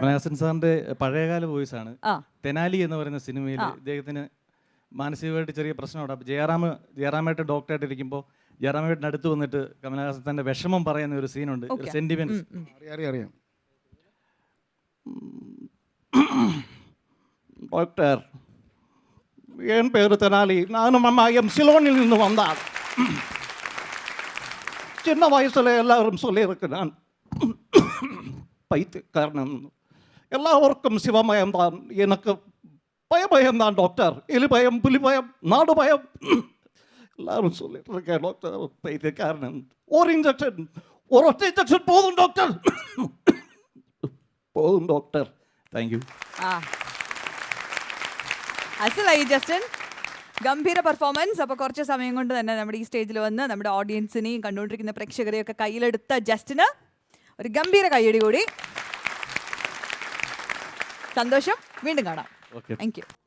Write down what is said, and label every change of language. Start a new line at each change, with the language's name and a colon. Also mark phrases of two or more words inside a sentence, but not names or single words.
Malayalam: കമൽഹാസൻ സാറിന്റെ പഴയകാല വോയിസ് ആണ്. തെനാലി എന്ന് പറയുന്ന സിനിമയിൽ ഇദ്ദേഹത്തിന് മാനസികമായിട്ട് ചെറിയ പ്രശ്നമുണ്ട്. അപ്പോൾ ജയറാമേട്ടൻ ഡോക്ടറായിട്ട് ഇരിക്കുമ്പോൾ ജയറാമേട്ടൻ അടുത്ത് വന്നിട്ട് കമൽഹാസൻ തന്റെ വിഷമം പറയുന്ന ഒരു സീനുണ്ട്, സെന്റിമെന്റ്സ്. അറിയാം. ഡോക്ടർ,
Tamil: என் பேரு தெனாலி, நானும் அம்மா சிலோனில் இருந்து வந்தாள். சின்ன வயசுல எல்லாரும் சொல்லியிருக்கிறான் பைத்தியக்காரன். எல்லாருக்கும் சிவமயம்தான், எனக்கு பயமயம்தான் டாக்டர். எலி பயம், புலி பயம், நாடு பயம். எல்லாரும் சொல்லிட்டு இருக்கேன் டாக்டர் பைத்தியக்காரன். ஒரு ஒற்றை இன்ஜெக்ஷன் போதும் டாக்டர். போதும் டாக்டர்.
English: Thank you.
Malayalam: അസലായി ജസ്റ്റിൻ, ഗംഭീര പെർഫോമൻസ്. അപ്പോൾ കുറച്ച് സമയം കൊണ്ട് തന്നെ നമ്മുടെ ഈ സ്റ്റേജിൽ വന്ന് നമ്മുടെ ഓഡിയൻസിനെയും കണ്ടുകൊണ്ടിരിക്കുന്ന പ്രേക്ഷകരെയും ഒക്കെ കയ്യിലെടുത്ത ജസ്റ്റിന് ഒരു ഗംഭീര കയ്യടി കൂടി. സന്തോഷം, വീണ്ടും കാണാം.
English: Thank you.